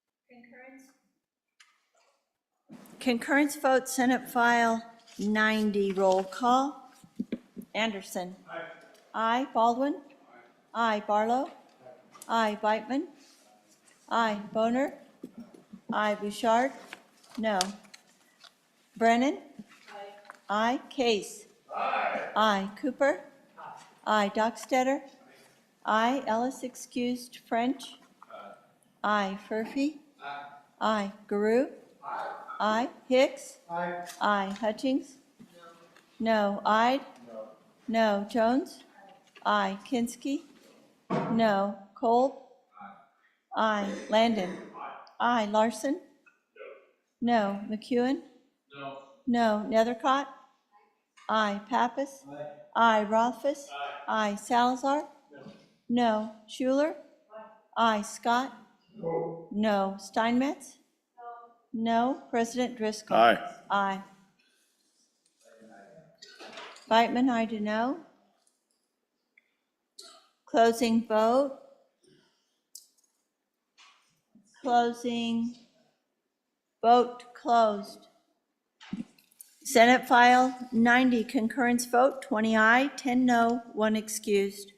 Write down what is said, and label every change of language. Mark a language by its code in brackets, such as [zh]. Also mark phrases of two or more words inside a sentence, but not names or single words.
[en] Concurrence vote, Senate File 90, roll call. Anderson. Aye. Aye. Baldwin. Aye. Barlow. Aye. Beitman. Aye. Boner. Aye. Bouchard. No. Brennan. Aye. Case. Aye. Cooper. Aye. Dockstetter. Aye. Ellis excused. French. Aye. Furphy. Aye. Guru. Aye. Hicks. Aye. Hutchings. No. Ide. No. Jones. Aye. Kinsky. No. Kolb. Aye. Landon. Aye. Larson. No. McEwen. No. Nethercott. Aye. Pappas. Aye. Rothfuss. Aye. Salazar. No. Schuler. Aye. Scott. No. Steinmetz. No. President Driscoll. Aye. Aye. Beitman, aye to no. Closing vote. Closing. Vote closed. Senate File 90, concurrence vote, 20 aye, 10 no, 1 excused.